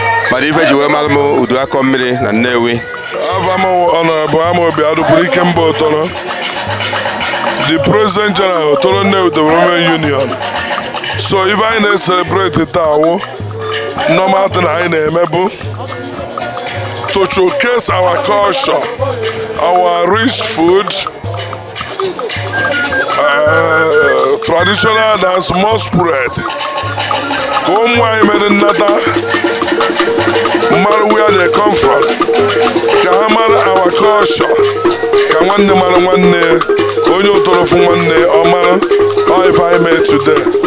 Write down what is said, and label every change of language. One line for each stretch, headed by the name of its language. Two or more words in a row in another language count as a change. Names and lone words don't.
Igbo: Mana ife ji wee mara m udu akọ mmiri na Nnewi. Afa m bụ Honorable Amobi Adụpụrụ Ike Mba Otoro, the President General Otoro Nnewi Development Union. So ife anyị na-celebrate taa wụ
English: Normal thing
Igbo: anyị na-eme bụ
English: to showcase our culture, our rich food, eh, traditional dance,
Igbo: masquerade. Ka ụmụ anyị mere nnata, mara
English: where they come from,
Igbo: ka ha mara
English: our culture,
Igbo: ka nwanne mara nwanne, onye ụtọrọ fụ nwanne, ọ mara. Ọ ife anyị mee today.